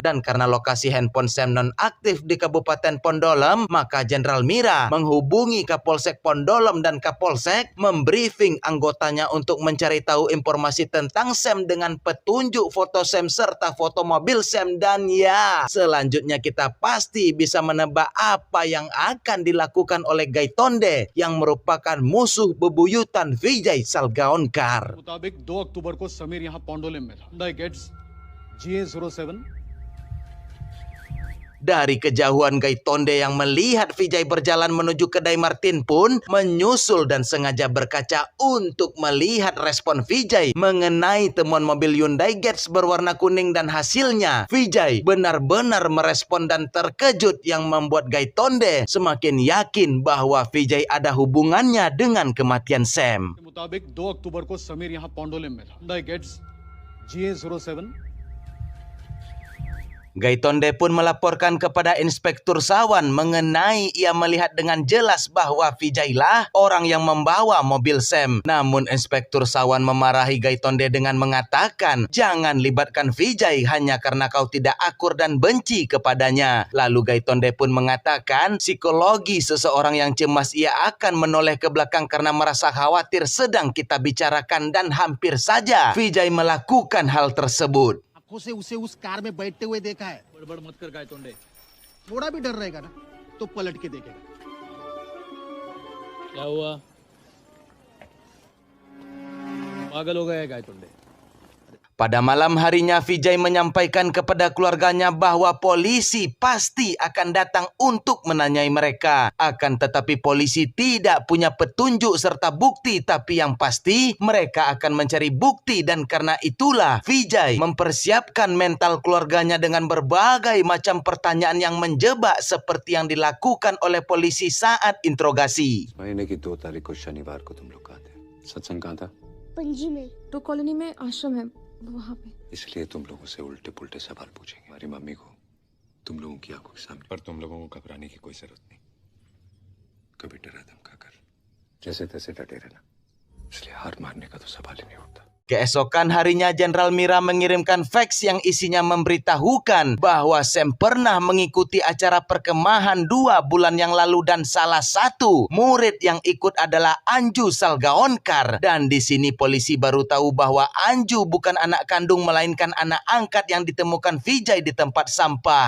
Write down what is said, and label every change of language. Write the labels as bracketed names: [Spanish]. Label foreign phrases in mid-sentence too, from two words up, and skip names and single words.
[Indonesian] Dan karena lokasi handphone Sam nonaktif di Kabupaten Pondolem, maka Jenderal Mira menghubungi Kapolsek Pondolem dan Kapolsek membriefing anggotanya untuk mencari tahu informasi tentang Sam dengan petunjuk foto Sam serta foto mobil Sam. Dan ya, selanjutnya kita pasti bisa menebak apa yang akan dilakukan oleh Gaitonde yang merupakan musuh bebuyutan Vijay Salgaonkar. [Hindi] मुताबिक 2 अक्टूबर को समीर यहाँ पोंडोलिम में था. Hyundai Getz GA07 [Indonesian] Dari kejauhan Gaitonde yang melihat Vijay berjalan menuju kedai Martin pun menyusul dan sengaja berkaca untuk melihat respon Vijay mengenai temuan mobil Hyundai Getz berwarna kuning, dan hasilnya Vijay benar-benar merespon dan terkejut yang membuat Gaitonde semakin yakin bahwa Vijay ada hubungannya dengan kematian Sam. [Hindi] के मुताबिक 2 अक्टूबर को समीर यहाँ पोंडोलिम में था। Hyundai Getz GA07 [Indonesian] Gaitonde pun melaporkan kepada Inspektur Sawan mengenai ia melihat dengan jelas bahwa Vijay lah orang yang membawa mobil Sam. Namun Inspektur Sawan memarahi Gaitonde dengan mengatakan, jangan libatkan Vijay hanya karena kau tidak akur dan benci kepadanya. Lalu Gaitonde pun mengatakan psikologi seseorang yang cemas ia akan menoleh ke belakang karena merasa khawatir sedang kita bicarakan, dan hampir saja Vijay melakukan hal tersebut. [Hindi] आंखों से उसे उस कार में बैठते हुए देखा है। गड़बड़ मत कर गायतोंडे। थोड़ा भी डर रहेगा ना तो पलट के देखेगा। क्या हुआ? पागल हो गया है गायतोंडे? [Indonesian] Pada malam harinya Vijay menyampaikan kepada keluarganya bahwa polisi pasti akan datang untuk menanyai mereka. Akan tetapi polisi tidak punya petunjuk serta bukti, tapi yang pasti mereka akan mencari bukti, dan karena itulah Vijay mempersiapkan mental keluarganya dengan berbagai macam pertanyaan yang menjebak seperti yang dilakukan oleh polisi saat interogasi. [Hindi] महीने की 2 तारीख को शनिवार को तुम लोग कहाँ थे? सत्संग कहाँ था? पणजी में तो कॉलोनी में आश्रम है वहाँ पे। इसलिए तुम लोगों से उल्टे पुल्टे सवाल पूछेंगे। हमारी मम्मी को तुम लोगों की आंखों के सामने, पर तुम लोगों को घबराने की कोई जरूरत नहीं। कभी डरा धमका कर जैसे तैसे डटे रहना, इसलिए हार मारने का तो सवाल ही नहीं उठता। [Indonesian] Keesokan harinya Jenderal Mira mengirimkan fax yang isinya memberitahukan bahwa Sam pernah mengikuti acara perkemahan 2 bulan yang lalu dan salah satu murid yang ikut adalah Anju Salgaonkar. Dan di sini polisi baru tahu bahwa Anju bukan anak kandung melainkan anak angkat yang ditemukan Vijay di tempat sampah.